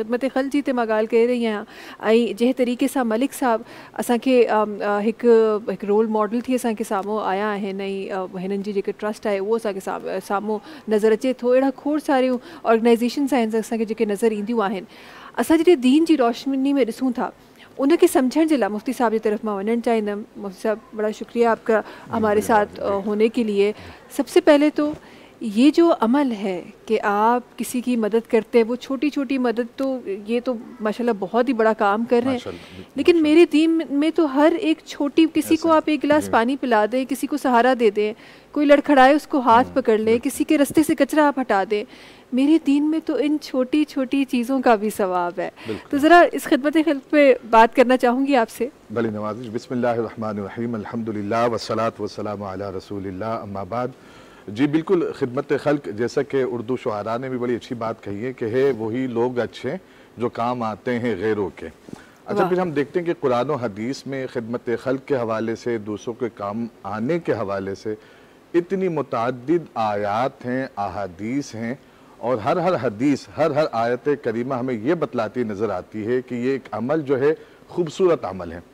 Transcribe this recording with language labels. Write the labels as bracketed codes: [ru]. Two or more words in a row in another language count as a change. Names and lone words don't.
[sd] ख़िदमत ख़ल्क़ जी ते मां ॻाल्हि करे रही आहियां, ऐं जंहिं तरीक़े सां मलिक साहब असांखे हिकु [en] role model [sd] थी असांखे साम्हूं आया आहिनि, ऐं हिननि जी जेके ट्रस्ट आहे उहो असांखे साम्हूं नज़र अचे थो। अहिड़ा खोड़ सारियूं ऑर्गेनाइज़ेशन्स आहिनि असांखे जेके नज़र ईंदियूं आहिनि। असां जॾहिं दीन जी रोशनी में ॾिसूं था, उनके समझण जे लाइ [ur] مفتی صاحب کی طرف میں [sd] वञणु चाहींदमि। [ur] مفتی صاحب، بڑا شکریہ آپ کا ہمارے ساتھ ہونے کے لیے. سب سے پہلے تو یہ جو عمل ہے کہ آپ کسی کی مدد کرتے ہیں، وہ چھوٹی چھوٹی مدد، تو یہ تو ماشاءاللہ بہت ہی بڑا کام کر رہے ہیں، لیکن میرے دین میں تو ہر ایک چھوٹی، کسی کو آپ ایک گلاس پانی پلا دیں، کسی کو سہارا دے دیں، کوئی لڑکھڑائے اس کو ہاتھ پکڑ لے، کسی کے راستے سے کچرا آپ ہٹا دیں، میرے دین میں تو ان چھوٹی چھوٹی چیزوں کا بھی ثواب ہے. تو ذرا اس خدمت خلق پہ بات کرنا چاہوں گی آپ سے. بھلی نوازش. [ar] بسم الله الرحمن الرحيم، الحمد لله والصلاة والسلام على رسول الله، أما بعد. [ur] جی بالکل، خدمت خلق، جیسا کہ اردو شعرا نے بھی بڑی اچھی بات کہی ہے کہ ہے وہی لوگ اچھے جو کام آتے ہیں غیروں کے. اچھا، پھر ہم دیکھتے ہیں کہ قرآن اور حدیث میں خدمت خلق کے حوالے سے، دوسروں کے کام آنے کے حوالے سے اتنی متعدد آیات ہیں، احادیث ہیں، اور ہر حدیث، ہر آیت کریمہ ہمیں یہ بتلاتی نظر آتی ہے کہ یہ ایک عمل جو ہے خوبصورت عمل ہے.